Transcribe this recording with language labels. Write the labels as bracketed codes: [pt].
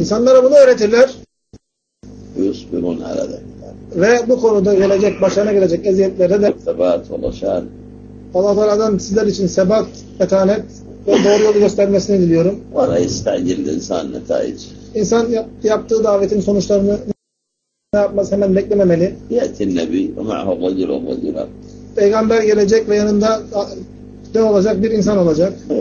[tr] insanlara bunu öğretirler [ar] ويصبرون على ذلك [tr] ve bu konuda gelecek başına gelecek eziyetlere de sebat ulaşan Allah Teala'dan sizler için sebat etanet ve doğru yolu göstermesini diliyorum [ar] ولا يستعجل الإنسان نتائج [tr] insan yaptığı davetin sonuçlarını ne yapmaz hemen beklememeli [ar] يأتي النبي ومعه رجل ورجلا [tr] peygamber gelecek ve yanında ne olacak? Bir insan olacak.